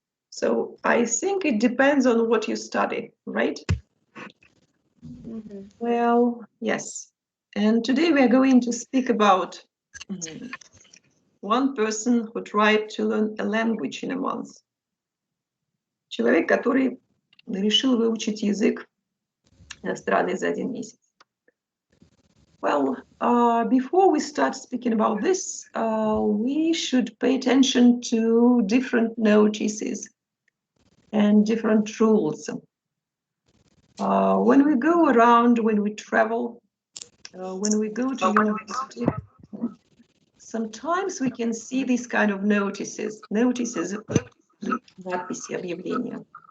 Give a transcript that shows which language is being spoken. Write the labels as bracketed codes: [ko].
[en] So I think it depends on what you study, right? Mm-hmm. Well, yes. And today we are going to speak about one person who tried to learn a language in a month. [ru] Человек, который решил выучить язык иностранный за 1 месяц. [en] Well, before we start speaking about this, we should pay attention to different notices and different rules. When we go around, when we travel, when we go to university, sometimes we can see these kind of notices, [ru] надписи, объявления.